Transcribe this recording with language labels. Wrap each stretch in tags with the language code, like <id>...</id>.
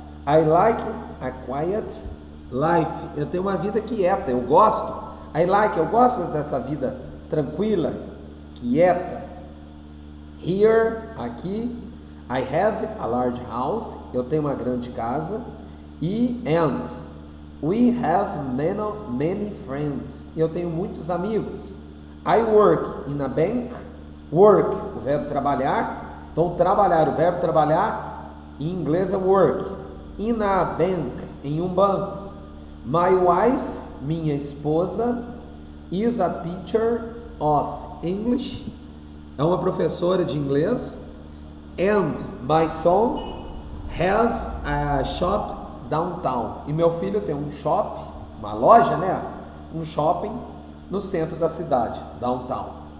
<en>I like a quiet life.</en> <pt>Eu tenho uma vida quieta, eu gosto. Eu gosto dessa vida tranquila, quieta.</pt> <en>Here, aqui. I have a large house.</en> <pt>Eu tenho uma grande casa.</pt> <en>And we have many friends.</en> <pt>Eu tenho muitos amigos.</pt> <en>I work in a bank.</en> <pt>Work, o verbo trabalhar. Então, trabalhar, o verbo trabalhar em inglês é work.</pt> <en>In a bank,</en> <pt>em um banco.</pt> <en>My wife,</en> <pt>minha esposa,</pt> <en>is a teacher of English,</en> <pt>é uma professora de inglês.</pt> <en>And my son has a shop downtown.</en> <pt>E meu filho tem um shopping, uma loja, né? Um shopping no centro da cidade, downtown.</pt>